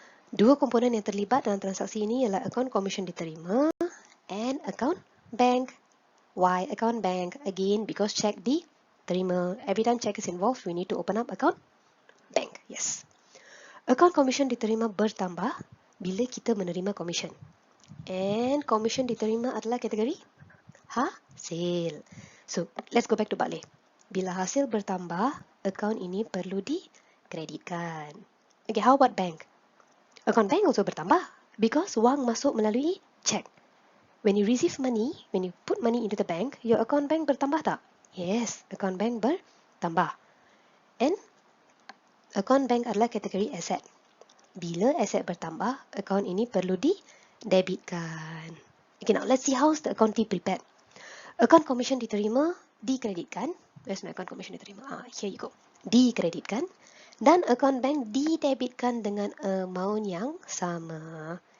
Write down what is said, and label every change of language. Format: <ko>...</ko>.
<ms>Dua komponen yang terlibat dalam transaksi ini ialah akaun komisen diterima and akaun bank.</ms> <en>Why account bank? Again, because check diterima. Every time check is involved, we need to open up account bank. Yes.</en> <ms>Akaun komisen diterima bertambah bila kita menerima komisen. And komisen diterima adalah kategori hasil.</ms> <en>So, let's go back to Balai.</en> <ms>Bila hasil bertambah, akaun ini perlu dikreditkan.</ms> <en>Okay, how about bank? Akaun bank also bertambah because</en> <ms>wang masuk melalui cek.</ms> <en>When you receive money, when you put money into the bank, your account bank</en> <ms>bertambah tak? Yes, akaun bank bertambah. And akaun bank adalah kategori aset. Bila aset bertambah, akaun ini perlu didebitkan.</ms> <en>Okay, now let's see how's the account fee prepared.</en> <ms>Akaun komisen diterima, dikreditkan.</ms> <en>Where's my account</en> <ms>komisen diterima?</ms> <en>Here you go.</en> <ms>Dikreditkan. Dan akaun bank didebitkan dengan amount yang sama.</ms>